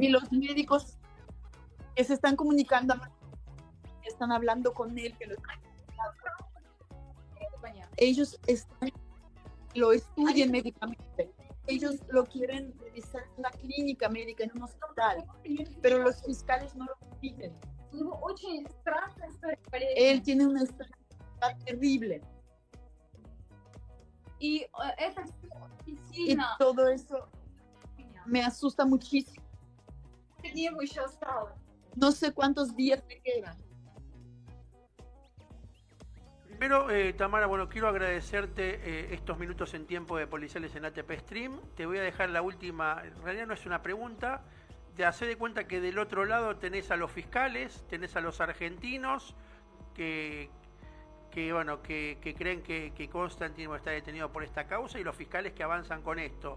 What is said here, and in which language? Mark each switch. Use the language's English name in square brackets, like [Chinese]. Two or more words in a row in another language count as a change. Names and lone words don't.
[Spanish] Y los médicos que se están comunicando, que están hablando con él, que [Russian] Это понятно. [Spanish] ellos lo estudian médicamente. Ellos lo quieren revisar en una clínica médica, en un hospital, pero los fiscales no lo piden. [Russian] У него очень страшная история болезни. [Spanish] Él tiene una historia terrible [Russian] И это все очень [Spanish] y [Russian] сильно [Spanish] todo eso [Russian] меня. [Spanish] me asusta muchísimo. [Russian] Сколько ему еще осталось? [Spanish] No sé cuántos días me quedan. Primero, Tamara, bueno, quiero agradecerte estos minutos en tiempo de Policiales en ATP Stream. Te voy a dejar la última, en realidad no es una pregunta, te hace de cuenta que del otro lado tenés a los fiscales, tenés a los argentinos que creen que Konstantin está detenido por esta causa y los fiscales que avanzan con esto.